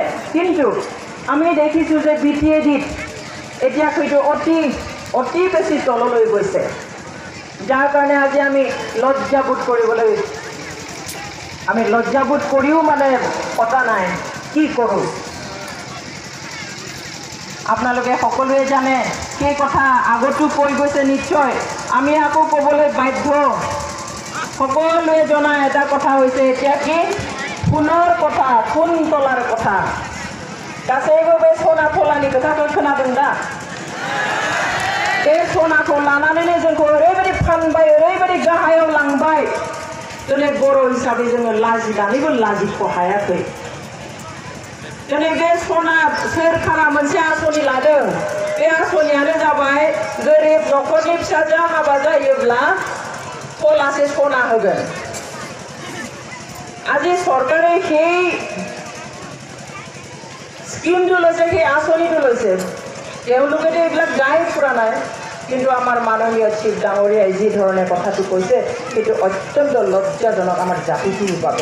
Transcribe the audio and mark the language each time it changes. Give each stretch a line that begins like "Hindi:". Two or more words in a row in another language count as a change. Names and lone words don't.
Assamese: কিন্তু আমি দেখিছোঁ যে BTADত এতিয়া সেইটো অতি বেছি তললৈ গৈছে, যাৰ কাৰণে আজি আমি লজ্জাবোধ কৰিবলৈ, আমি লজ্জাবোধ কৰিও মানে কথা নাই, কি কৰোঁ। আপোনালোকে সকলোৱে জানে, সেই কথা আগতো কৈ গৈছে নিশ্চয়, আমি আকৌ ক'বলৈ বাধ্য। সকলোৱে জনা এটা কথা হৈছে এতিয়া কি, সোণৰ কথা, সোণ তোলার কথা।
Bodo: गासैबो बे सनाखौ लानि खोथाखौ खोनादों दा? बे सनाखौ लानानैनो जोंखौ ओरैबायदि फानबाय, ओरैबायदि गाहायाव लांबाय, दिनै बर' हिसाबै जोङो लाजिनानैबो लाजिख' हायाखै। दिनै बे सना सोरखारा मोनसे आसनि लादों, बे आसनियानो जाबाय गोरिब न'खरनि फिसाजोआ हाबा जायोब्ला थलासे सना होगोन।
Assamese: আজি চৰকাৰে সেই স্কিমটো লৈছে, সেই আঁচনিটো লৈছে। তেওঁলোকেতো এইবিলাক গাই ফুৰা নাই, কিন্তু আমাৰ মাননীয় চিফ ডাঙৰীয়াই যি ধৰণে কথাটো কৈছে সেইটো অত্যন্ত লজ্জাজনক আমাৰ জাতিটোৰ বাবে।